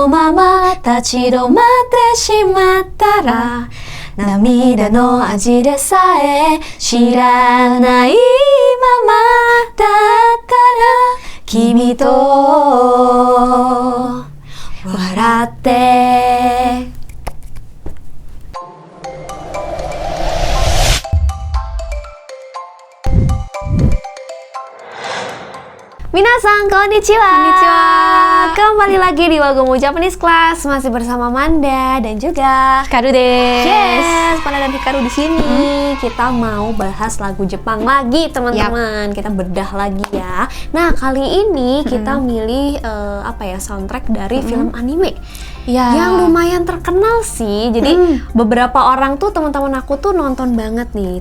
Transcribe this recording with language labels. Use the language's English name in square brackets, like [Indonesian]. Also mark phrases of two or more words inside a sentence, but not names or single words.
[Japanese] まま立ち止まってしまったら涙の味でさえ知らないままだったら君と笑って皆さん、こんにちは. こんにちは. [Indonesian] Kembali lagi di Wagomu Japanese Class masih bersama Manda dan juga [Japanese] Hikaru desu. [Indonesian] Yes, Manda dan Hikaru di sini. Kita mau bahas lagu Jepang lagi, teman-teman. Kita bedah lagi ya. Nah, kali ini kita milih soundtrack dari film anime. Ya. Yang lumayan terkenal sih. Jadi beberapa orang tuh teman-teman aku tuh nonton banget nih.